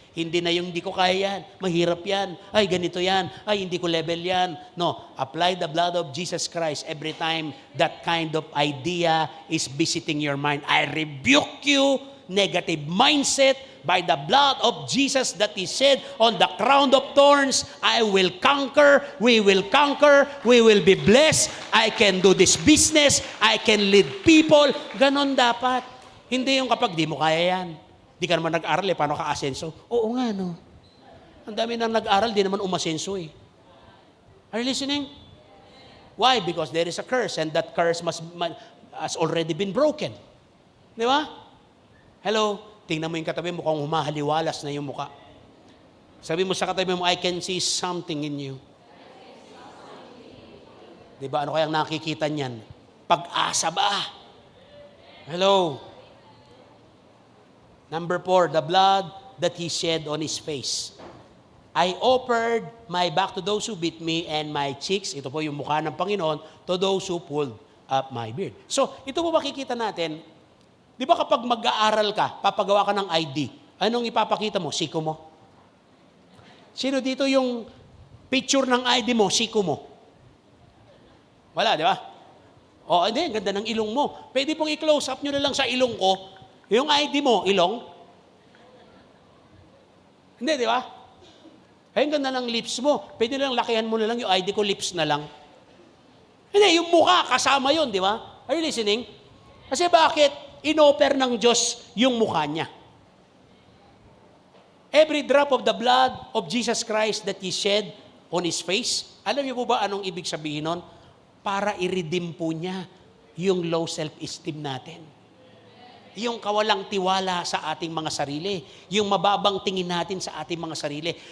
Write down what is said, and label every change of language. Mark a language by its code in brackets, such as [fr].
[tl] Hindi na yung hindi ko kaya yan, mahirap yan, ay ganito yan, ay hindi ko level yan. [en] No, apply the blood of Jesus Christ every time that kind of idea is visiting your mind. I rebuke you, negative mindset, by the blood of Jesus that is shed on the crown of thorns. I will conquer, we will conquer, we will be blessed, I can do this business, I can lead people. [tl] Ganon dapat. Hindi yung kapag di mo kaya yan. Di ka naman nag-aral paano ka asenso? Oo nga, no. Ang dami nang nag-aral, di naman umasenso eh. [en] Are you listening? Why? Because there is a curse and that curse has already been broken. [tl] Di ba? Hello? Tingnan mo yung katabi mo kung humahaliwalas na yung muka. Sabi mo sa katabi mo, [en] I can see something in you. [tl] Di ba? Ano kayang nakikita niyan? Pag-asa ba? Hello? [en] Number 4, the blood that He shed on His face. I offered my back to those who beat me and my cheeks, [tl] ito po yung mukha ng Panginoon, [en] to those who pulled up my beard. [tl] So, ito po makikita natin, di ba kapag mag-aaral ka, papagawa ka ng ID, anong ipapakita mo? Siko mo. Sino dito yung picture ng ID mo, siko mo? Wala, di ba? O, hindi, ganda ng ilong mo. Pwede pong i-close up nyo na lang sa ilong ko, yung ID mo, ilong? Hindi, di ba? Ay, ang ganda ng lips mo. Pwede lang lakihan mo na lang yung ID ko, lips na lang. Hindi, yung mukha, kasama yun, di ba? [en] Are you listening? [tl] Kasi bakit? Inoffer ng Diyos yung mukha niya. [en] Every drop of the blood of Jesus Christ that He shed on His face, [tl] alam niyo po ba anong ibig sabihin nun? Para i-redeem po niya yung low self-esteem natin. Yung kawalang tiwala sa ating mga sarili. Yung mababang tingin natin sa ating mga sarili.